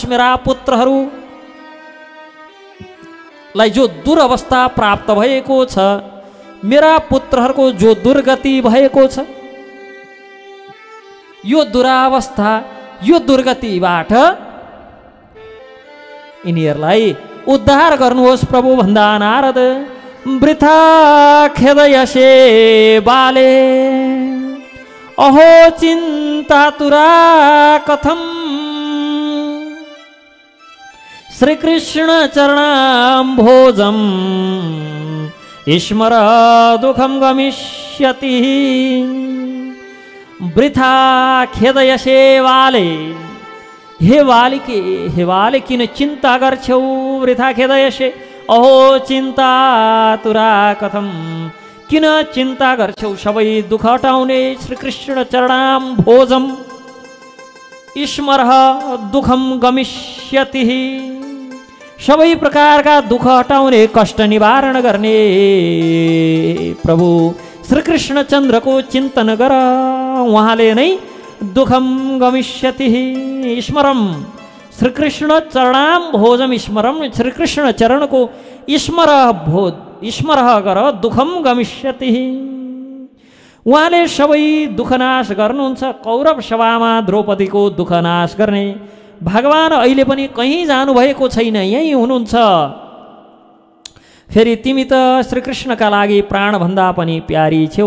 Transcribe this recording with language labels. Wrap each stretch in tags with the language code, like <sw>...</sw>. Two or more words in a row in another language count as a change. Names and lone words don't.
<ne>मेरा पुत्रहरूलाई जो दुरवस्था प्राप्त भएको छ, मेरा पुत्रहरूको जो दुर्गति भएको छ, यो दुरावस्था यो दुर्गतिबाट यिनीहरूलाई उद्धार गर्नुहोस् प्रभु भन्दा नारद</ne> <sa>वृथा खेदयसे बाले अहो चिन्तातुरा कथम श्रीकृष्ण चरणाम्भोजं स्मर दुःखं गमिष्यति। वृथा खेदयसे वाले,</sa> <ne>हे वाले किन चिन्ता गर्छौ?</ne> <sa>वृथा खेदयसे अहो चिन्ता तुरा कथम,</sa> <ne>किन चिन्ता गर्छौ? सबै दुःख हटाउने</ne> <sa>श्रीकृष्ण चरणाम भोजम स्मरः दुःखम गमिष्यति।</sa> <ne>सबै प्रकारका दुःख हटाउने, कष्ट निवारण गर्ने प्रभु श्रीकृष्ण चन्द्रको चिन्तन गर, उहाँले नै</ne> <sa>दुःखम गमिष्यति। स्मरम श्रीकृष्ण चरणाम भोजम स्मरम,</sa> <ne>श्रीकृष्ण चरणको स्मरः गर</ne> <sa>दुःखम गमिष्यति।</sa> <ne>उहाँले सबै दुःख नाश गर्नुहुन्छ। कौरव सभामा द्रौपदीको दुःख नाश गर्ने भगवान अहिले पनि कहीँ जानुभएको छैन, यहीँ हुनुहुन्छ। फेरि तिमी त श्रीकृष्णका लागि प्राणभन्दा पनि प्यारी छेउ।</ne>